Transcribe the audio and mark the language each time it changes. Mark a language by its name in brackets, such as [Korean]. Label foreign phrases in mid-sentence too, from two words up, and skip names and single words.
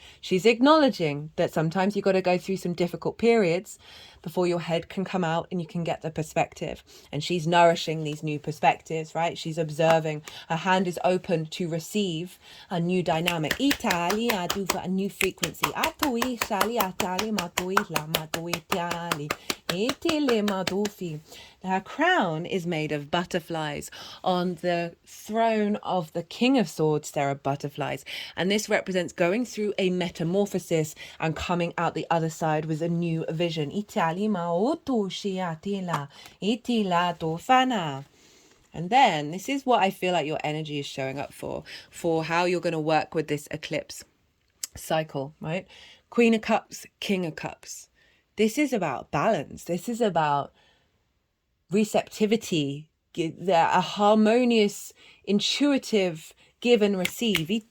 [English] She's acknowledging that sometimes you've got to go through some difficult periods, before your head can come out and you can get the perspective. And she's nourishing these new perspectives, right? She's observing. Her hand is open to receive a new dynamic. Italia do a new frequency. Atui shali atali matui la matui tiali. Itile madufi. Her crown is made of butterflies. On the throne of the King of Swords, there are butterflies. And this represents going through a metamorphosis and coming out the other side with a new vision. Itali maotu shiatila. Itila dofana. And then this is what I feel like your energy is showing up for how you're going to work with this eclipse cycle, right? Queen of Cups, King of Cups. This is about balance. This is about receptivity, a harmonious, intuitive give and receive.